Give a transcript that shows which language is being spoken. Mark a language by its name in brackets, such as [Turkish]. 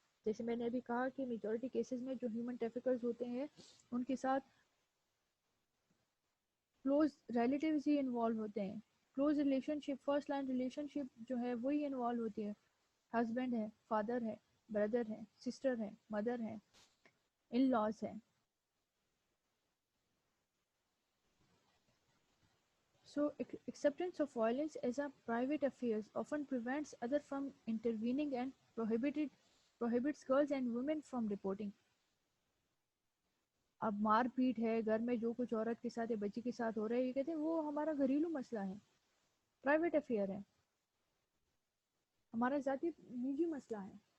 [Urdu] جیسے میں نے ابھی کہا کہ میجورٹی کیسز میں جو ہیومن ٹریفکرز ہوتے ہیں ان کے ساتھ کلوز ریلیٹیوز ہی انوالو ہوتے ہیں. کلوز ریلیشن شپ، فرسٹ لائن ریلیشن شپ جو ہے وہی انوالو ہوتی ہے. ہسبینڈ ہے، فادر ہے، بردر ہے، سسٹر ہے، مدر ہے، ان لاز ہے. [English] So, acceptance of violence as a private affair often prevents others from intervening and prohibits girls and women from reporting. [Urdu] اب مار پیٹ ہے گھر میں، جو کچھ عورت کے ساتھ یا بچی کے ساتھ ہو رہا ہے، یہ کہتے ہیں وہ ہمارا گھریلو مسئلہ ہے، پرائیویٹ افیئر ہے، ہمارا ذاتی نجی مسئلہ ہے.